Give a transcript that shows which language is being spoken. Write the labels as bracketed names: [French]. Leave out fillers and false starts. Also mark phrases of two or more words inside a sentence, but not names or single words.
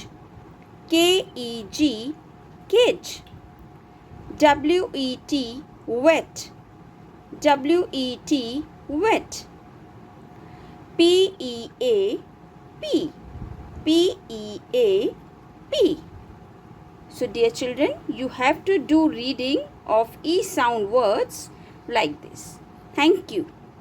[English] K-E-G, cage. W-E-T, wet. W-E-T, wet. P-E-A, pea. P-E-A, pea. So dear children, you have to do reading of E sound words like this. Thank you.